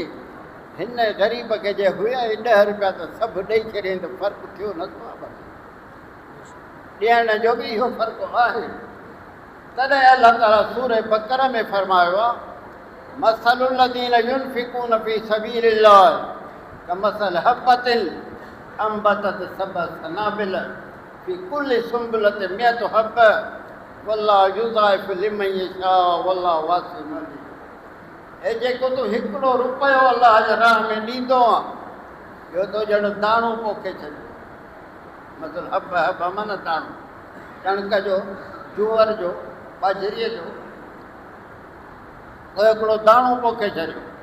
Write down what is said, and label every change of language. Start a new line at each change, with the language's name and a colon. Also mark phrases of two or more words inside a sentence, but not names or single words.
Sindhi: हिन ग़रीब खे जे हुया 10 रुपया त सभु ॾेई छॾियईं त फ़र्क़ु थियो न थो आहे। ॾियण जो बि इहो फ़र्क़ु आहे। तॾहिं अलाह ताला सूरह बक़रा में फरमायो आहे,
Arabic: مثل الذين ينفقون في سبيل الله كمثل حبة أنبتت سبع سنابل في كل سنبلة مائة حبة والله يضاعف لمن يشاء والله واسع عليم.
Sindhi: हे जेको तूं 1 रुपयो अलाह जे राह में ॾींदो आहे, इहो तो ॼण दाणो पोखे छॾियो। मतिलबु हब माना दाणो, कणिक जो, जूअर जो, बाजरीअ जो, पोइ हिकिड़ो दाणो पोखे छॾियो।